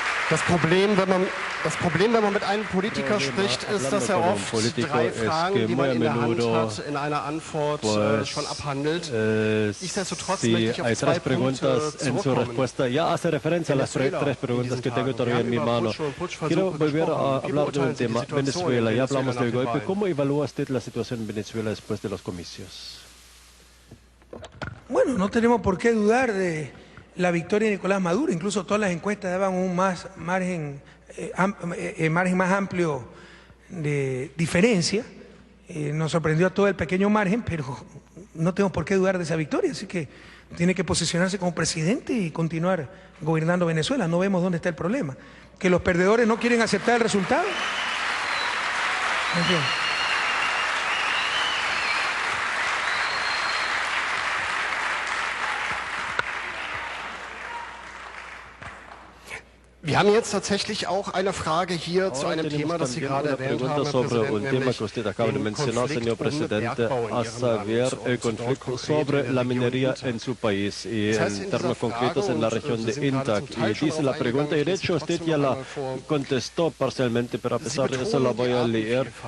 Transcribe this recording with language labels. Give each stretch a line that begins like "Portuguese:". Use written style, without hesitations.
German: Das Problem, wenn man mit einem Politiker spricht, ist, dass oft 3 Fragen, die man in der Hand hat, in einer Antwort schon abhandelt. Nichtsdestotrotz möchte ich auf 2 Punkte zurückkommen.
Spanish: Ya hace referencia a las 3 preguntas que tengo todavía en mi mano. Quiero volver a hablar del tema Venezuela. Ya hablamos del golpe. ¿Cómo evalúa usted la situación en Venezuela después de los comicios? Bueno, no tenemos por qué dudar de la victoria de Nicolás Maduro. Incluso todas las encuestas daban un margen más amplio de diferencia. Nos sorprendió a todo el pequeño margen, pero no tenemos por qué dudar de esa victoria. Así que tiene que posicionarse como presidente y continuar gobernando Venezuela. No vemos dónde está el problema. Que los perdedores no quieren aceptar el resultado. En fin.
German: Wir haben jetzt tatsächlich auch eine Frage hier zu einem Thema, das Sie gerade erwähnt haben,
Spanish: sobre un tema que usted acaba de mencionar, señor presidente, a saber, el conflicto sobre la minería en su país y en términos concretos en la región de Intac. Y dice la pregunta, y de hecho usted ya la contestó parcialmente, pero a pesar de eso la voy a leer.